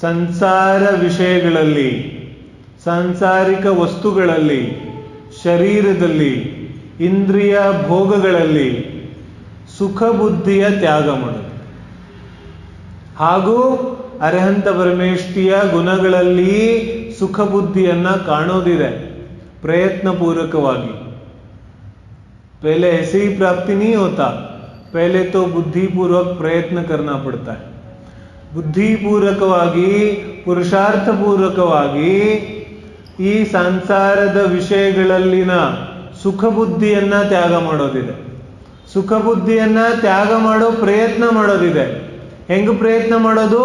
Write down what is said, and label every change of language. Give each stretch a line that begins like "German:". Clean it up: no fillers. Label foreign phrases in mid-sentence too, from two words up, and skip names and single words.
Kannada: ಸಂಸಾರ ವಿಷಯಗಳಲ್ಲಿ, ಸಾಂಸಾರಿಕ ವಸ್ತುಗಳಲ್ಲಿ, ಶರೀರದಲ್ಲಿ, ಇಂದ್ರಿಯ ಭೋಗಗಳಲ್ಲಿ ಸುಖ ಬುದ್ಧಿಯ ತ್ಯಾಗ ಮಾಡೋದು. ಹಾಗೂ ಅರ್ಹಂತ ಪರಮೇಷ್ಠಿಯ ಗುಣಗಳಲ್ಲಿ ಸುಖ ಬುದ್ಧಿಯನ್ನ ಕಾಣೋದಿದೆ ಪ್ರಯತ್ನ ಪೂರ್ವಕವಾಗಿ.
Hindi: पहले ऐसे ही प्राप्ति नहीं होता, पहले तो बुद्धि पूर्वक प्रयत्न करना पड़ता है.
Kannada: ಬುದ್ಧಿ ಪೂರ್ವಕವಾಗಿ, ಪುರುಷಾರ್ಥ ಪೂರ್ವಕವಾಗಿ ಈ ಸಂಸಾರದ ವಿಷಯಗಳಲ್ಲಿನ ಸುಖ ಬುದ್ಧಿಯನ್ನ ತ್ಯಾಗ ಮಾಡೋದಿದೆ. ಸುಖ ಬುದ್ಧಿಯನ್ನ ತ್ಯಾಗ ಮಾಡೋ ಪ್ರಯತ್ನ ಮಾಡೋದಿದೆ. ಹೆಂಗ್ ಪ್ರಯತ್ನ ಮಾಡೋದು?